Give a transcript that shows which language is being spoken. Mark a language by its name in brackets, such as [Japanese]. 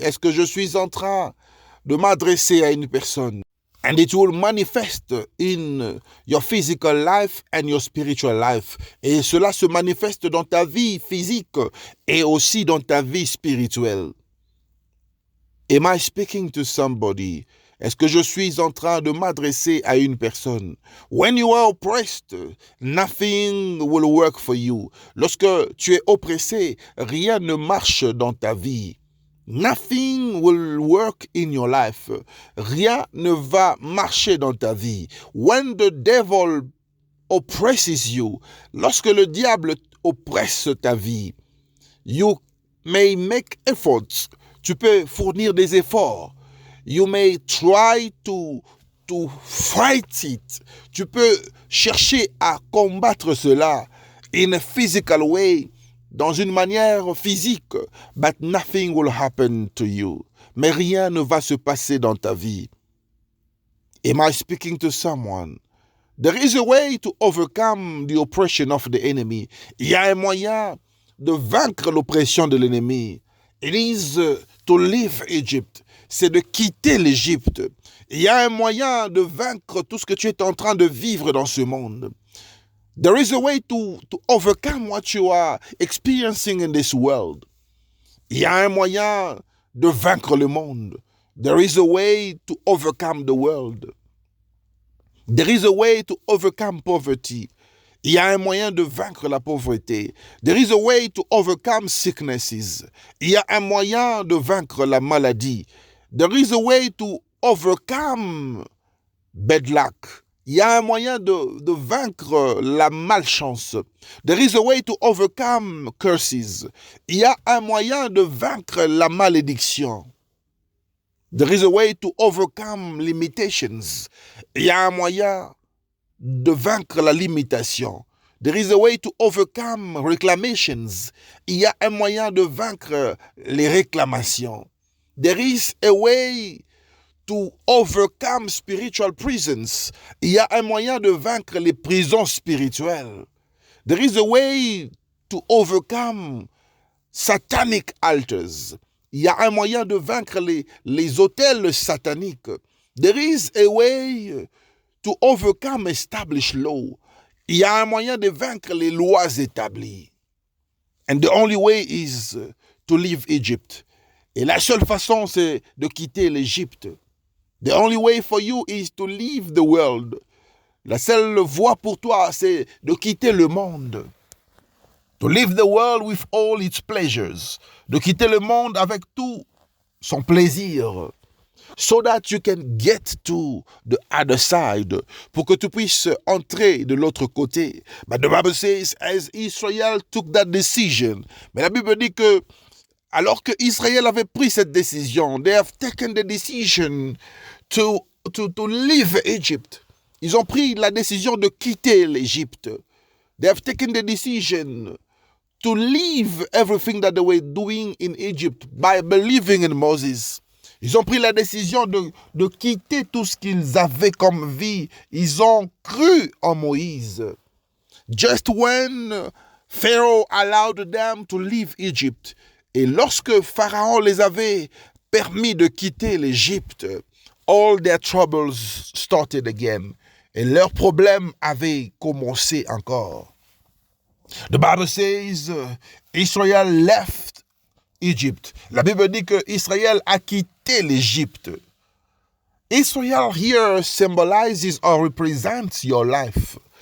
[French] Est-ce que je suis en train de m'adresser à une personne? [English] And it will manifest in your physical life and your spiritual life. [French] Et cela se manifeste dans ta vie physique et aussi dans ta vie spirituelle. [English] Am I speaking to somebody? [French] Est-ce que je suis en train de m'adresser à une personne? [English] When you are oppressed, nothing will work for you. [French] Lorsque tu es oppressé, rien ne marche dans ta vie. [English] Nothing will work in your life. [French] Rien ne va marcher dans ta vie. [English] When the devil oppresses you, [French] lorsque le diable oppresse ta vie, [English] you may make efforts. [French] Tu peux fournir des efforts. [English] You may try to fight it. [French] Tu peux chercher à combattre cela [English] in a physical way, [French] dans une manière physique, [English] but nothing will happen to you. [French] Mais rien ne va se passer dans ta vie. [English] Am I speaking to someone? There is a way to overcome the oppression of the enemy. [French] Il y a un moyen de vaincre l'oppression de l'ennemi. [English] It is to leave Egypt. [French] C'est de quitter l'Égypte. Il y a un moyen de vaincre tout ce que tu es en train de vivre dans ce monde. [English] There is a way to overcome what you are experiencing in this world. [French] Il y a un moyen de vaincre le monde. [English] There is a way to overcome the world. There is a way to overcome poverty. [French] Il y a un moyen de vaincre la pauvreté. [English] There is a way to overcome sicknesses. [French] Il y a un moyen de vaincre la maladie. [English] There is a way to overcome bad luck. [French] Il y a un moyen de vaincre la malchance. [English] There is a way to overcome curses. [French] Il y a un moyen de vaincre la malédiction. [English] There is a way to overcome limitations. [French] Il y a un moyen de vaincre la limitation. [English] There is a way to overcome reclamations. [French] Il y a un moyen de vaincre les réclamations. [English] There is a way to overcome spiritual prisons. [French] Il y a un moyen de vaincre les prisons spirituelles. [English] There is a way to overcome satanic altars. [French] Il y a un moyen de vaincre les autels sataniques. [English] There is a way to overcome established law. [French] Il y a un moyen de vaincre les lois établies. [English] And the only way is to leave Egypt. [French] Et la seule façon, c'est de quitter l'Égypte. [English] The only way for you is to leave the world. [French] La seule voie pour toi, c'est de quitter le monde. [English] To leave the world with all its pleasures. [French] De quitter le monde avec tout son plaisir. [English] So that you can get to the other side. [French] Pour que tu puisses entrer de l'autre côté. [English] But the Bible says, as Israel took that decision. [French] Mais la Bible dit que, alors que Israël avait pris cette décision, [English] they have taken the decision to leave Egypt. [French] Ils ont pris la décision de quitter l'Égypte. [English] They have taken the decision to leave everything that they were doing in Egypt by believing in Moses. [French] Ils ont pris la décision de quitter tout ce qu'ils avaient comme vie. Ils ont cru en Moïse. [English] Just when Pharaoh allowed them to leave Egypt, [French] et lorsque Pharaon les avait permis de quitter l'Égypte, [English] all their troubles started again. [French] Et leurs problèmes avaient commencé encore. [English] The Bible says Israel left Egypt. [French] La Bible dit que Israël a quitté l'Égypte. [English] Israel here symbolizes or represents your life.